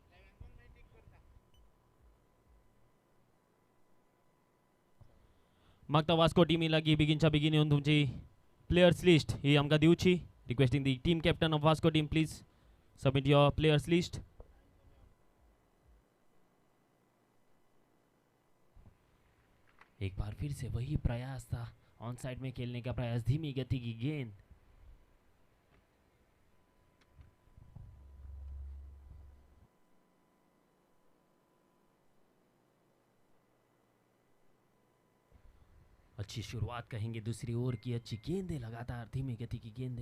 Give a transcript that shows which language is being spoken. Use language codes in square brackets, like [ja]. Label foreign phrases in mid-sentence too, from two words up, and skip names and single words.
[kok] मागता वास्को टीम लागी बेगिनच्या बेगीन येऊन तुमची [en] players list [kok] ही आमकां दिवची। [en] requesting the team captain of Vasco team, please submit your players list. [hi] एक बार फिर से वही प्रयास था, [en] on side [hi] में खेलने का प्रयास, धीमी गति की गेंद। अच्छी शुरुआत कहेंगे दूसरी ओवर की, अच्छी गेंदें लगातार, धीमी गति की गेंदें।